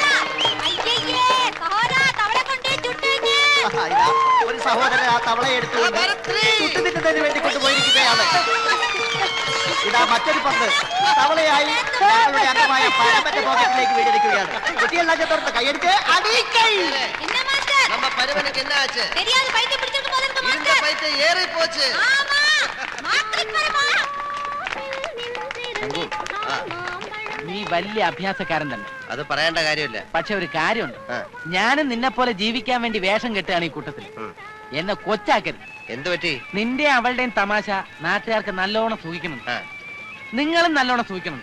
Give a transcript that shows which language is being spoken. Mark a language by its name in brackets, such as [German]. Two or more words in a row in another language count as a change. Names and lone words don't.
[Malayalam] ഒരു സഹോദരൻ ആ തവളയെ എടുത്തുകൊണ്ട് ചുട്ടുതിന്നതിന് വേണ്ടി കൊണ്ടുപോയിരിക്കുകയാണ്. ഇതാ മറ്റൊരു പന്ത് തവളയായി ഞങ്ങളുടെ അംഗമായ പരമന്റെ പോക്കറ്റിലേക്ക് വീടിരിക്കുകയാണ്. കുട്ടിയെല്ലാം ചേർത്ത് കൈയടിച്ച് അടിക്കൈ. [Tamil] நம்ம பருவனுக்கு என்ன ஆச்சு? தெரியாது, பைத்தியம் பிடிச்சிருக்கு போல இருக்கு. இந்த பைத்தியம் ஏறி போச்சு. ஆமா, மாத்திரை பரமா. [Malayalam] നീ വലിയ അഭ്യാസക്കാരൻ തന്നെ. അത് പറയേണ്ട കാര്യമില്ല. പക്ഷെ ഒരു കാര്യമുണ്ട്, ഞാനും നിന്നെ പോലെ ജീവിക്കാൻ വേണ്ടി വേഷം കെട്ടുകയാണ് ഈ കൂട്ടത്തിൽ. എന്നെ കൊച്ചാക്കരുത്. എന്ത് പറ്റി? നിന്റെ അവളുടെയും തമാശ നാട്ടുകാർക്ക് നല്ലോണം സൂഹിക്കുന്നുണ്ട്, നിങ്ങളും നല്ലോണം സൂഹിക്കുന്നുണ്ട്.